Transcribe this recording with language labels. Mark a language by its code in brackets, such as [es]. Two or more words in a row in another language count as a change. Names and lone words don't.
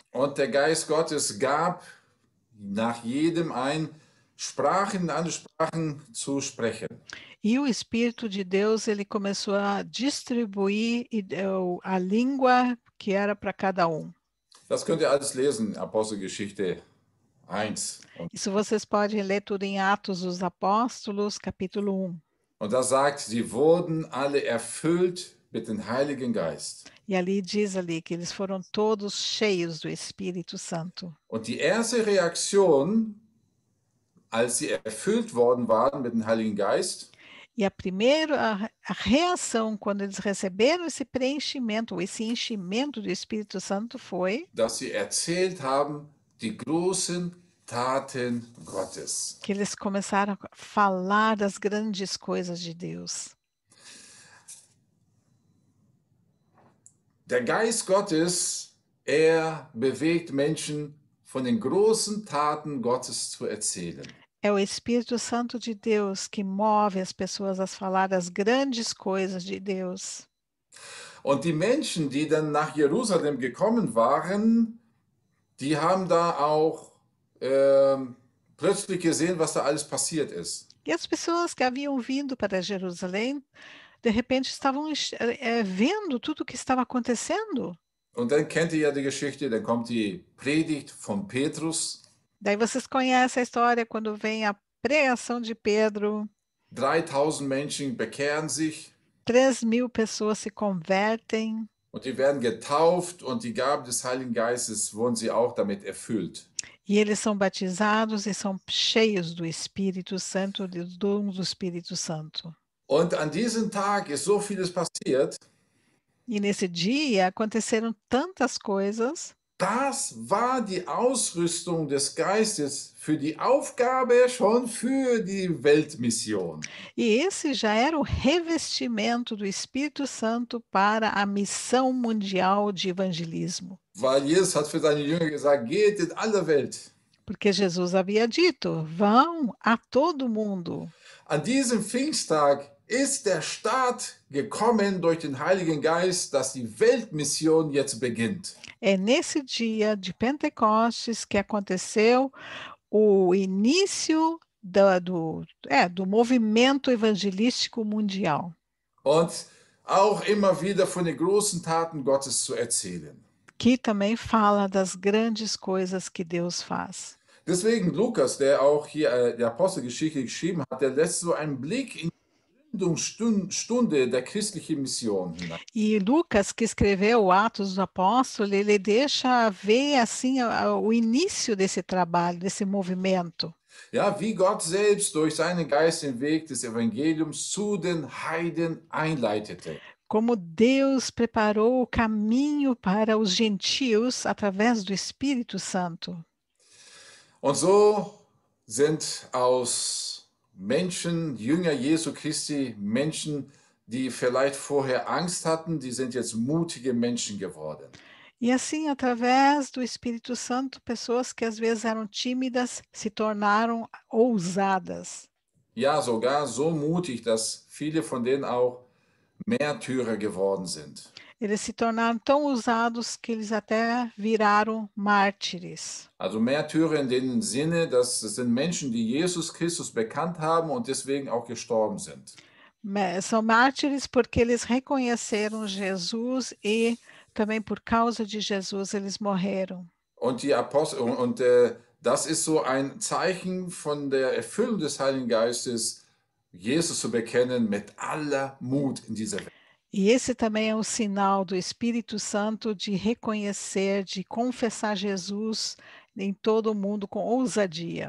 [de] Und der Geist Gottes gab nach jedem ein, Sprachen, andere Sprachen zu sprechen. [pt] E o Espírito de Deus, ele começou a distribuir e deu a língua que era para cada um. [de] Das könnt ihr alles lesen, Apostelgeschichte 1. [pt] Isso vocês podem ler tudo em Atos dos Apóstolos, capítulo 1. [de] Und da sagt, sie wurden alle erfüllt mit dem Heiligen Geist. [pt] E ali diz ali que eles foram todos cheios do Espírito Santo. [de] Und die erste Reaktion, als sie erfüllt worden waren mit dem Heiligen Geist, [pt] E a reação quando eles receberam esse preenchimento, esse enchimento do Espírito Santo foi [de] dass sie erzählt haben, die großen Taten Gottes. [pt] que eles começaram a falar das grandes coisas de Deus. [de] Der Geist Gottes, er bewegt Menschen, von den großen Taten Gottes zu erzählen. [pt] É o Espírito Santo de Deus que move as pessoas a falar das grandes coisas de Deus. [de] Und die Menschen, die dann nach Jerusalem gekommen waren, die haben da auch plötzlich gesehen, was da alles passiert ist. [pt] E as pessoas que haviam vindo para Jerusalém, de repente estavam vendo tudo o que estava acontecendo. [de] Und dann kennt ihr ja die Geschichte, dann kommt die Predigt von Petrus. [pt] Daí vocês conhecem a história quando vem a pregação de Pedro. [de] 3000 Menschen bekehren sich. [pt] 3.000 pessoas se convertem. [de] Und die werden getauft und die Gabe des Heiligen Geistes wurden sie auch damit erfüllt. [pt] E eles são batizados e são cheios do Espírito Santo, dos dons do Espírito Santo. [de] Und an diesem Tag ist so vieles passiert. [pt] E nesse dia aconteceram tantas coisas. [de] Das war die Ausrüstung des Geistes für die Aufgabe schon für die Weltmission. [pt] E esse já era o revestimento do Espírito Santo para a missão mundial de evangelismo. [de] Weil Jesus hat für seine Jünger gesagt, geht in alle Welt. [pt] Porque Jesus havia dito: vão a todo mundo. [de] An diesem Pfingsttag ist der Start gekommen durch den Heiligen Geist, dass die Weltmission jetzt beginnt. [pt] É nesse dia de Pentecostes que aconteceu o início do movimento evangelístico mundial. [de] Und auch immer wieder von den großen Taten Gottes zu erzählen. [pt] Que também fala das grandes coisas que Deus faz. [de] Deswegen Lukas, der auch hier die Apostelgeschichte geschrieben hat, der lässt so einen Blick in die Gründungsstunde der christlichen Mission hinein. [pt] E Lucas, que escreveu Atos dos Apóstolos, ele deixa ver assim o início desse trabalho, desse movimento. [de] Ja, wie Gott selbst durch seinen Geist den Weg des Evangeliums zu den Heiden einleitete. [pt] Como Deus preparou o caminho para os gentios através do Espírito Santo. [de] Und so sind aus Menschen, Jünger Jesu Christi, Menschen, die vielleicht vorher Angst hatten, die sind jetzt mutige Menschen geworden. [pt] E assim, através do Espírito Santo, pessoas que às vezes eram tímidas se tornaram ousadas. [de] Ja, sogar so mutig, dass viele von denen auch Märtyrer geworden sind. [pt] Eles se tornaram tão ousados que eles até viraram mártires. [de] Also Märtyrer in dem Sinne, dass es sind Menschen, die Jesus Christus bekannt haben und deswegen auch gestorben sind. [pt] São mártires porque eles reconheceram Jesus e também por causa de Jesus eles morreram. [de] Und die Apostel das ist so ein Zeichen von der Erfüllung des Heiligen Geistes, Jesus zu bekennen mit aller Mut in dieser Welt. [pt] E esse também é o sinal do Espírito Santo de reconhecer, de confessar Jesus em todo o mundo com ousadia.